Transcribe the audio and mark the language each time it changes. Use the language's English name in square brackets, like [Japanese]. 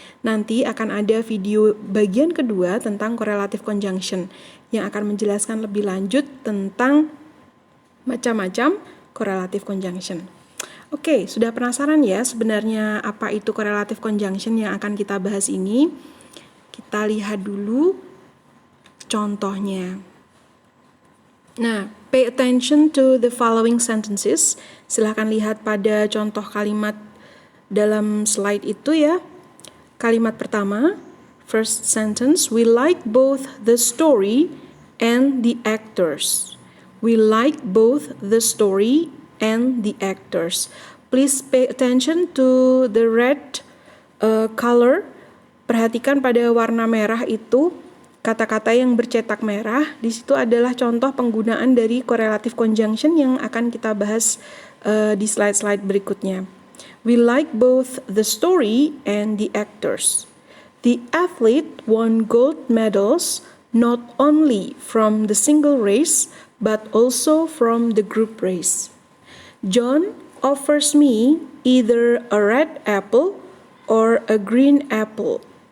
[Indonesian] Nanti akan ada video bagian kedua tentang correlative conjunction yang akan menjelaskan lebih lanjut tentang macam-macam correlative conjunction. Oke, sudah penasaran ya sebenarnya apa itu correlative conjunction yang akan kita bahas ini? Kita lihat dulu contohnya. [English] Nah, pay attention to the following sentences. [Indonesian] Silahkan lihat pada contoh kalimat dalam slide itu ya. Kalimat pertama, [English] first sentence, we like both the story and the actors. We like both the story and the actors. Please pay attention to the red color. [Indonesian] Perhatikan pada warna merah itu. Kata-kata yang bercetak merah, di situ adalah contoh penggunaan dari correlative conjunction yang akan kita bahas di slide-slide berikutnya. [English] We like both the story and the actors. The athlete won gold medals not only from the single race, but also from the group race. John offers me either a red apple or a green apple.